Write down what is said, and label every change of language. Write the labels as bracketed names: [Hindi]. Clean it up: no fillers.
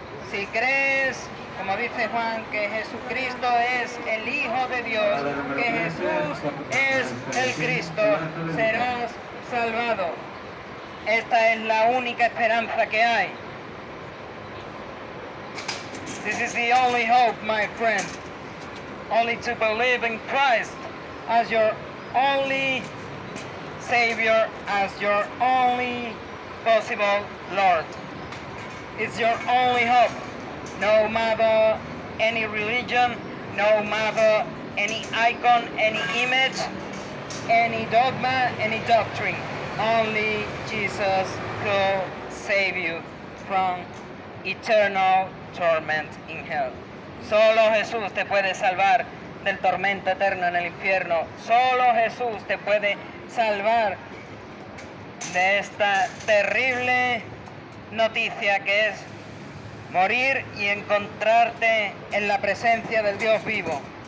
[Spanish] Si crees, como dice Juan, que Jesucristo es el Hijo de Dios, que Jesús es el Cristo, serás salvado. Esta es la única esperanza que hay. [English] This is the only hope, my friend. Only to believe in Christ as your only Savior, as your only possible Lord. It's your only hope. No matter any religion, no matter any icon, any image, any dogma, any doctrine. Only Jesus could save you from eternal torment in hell. [Spanish] Solo Jesús te puede salvar del tormento eterno en el infierno. Solo Jesús te puede salvar de esta terrible noticia que es morir y encontrarte en la presencia del Dios vivo.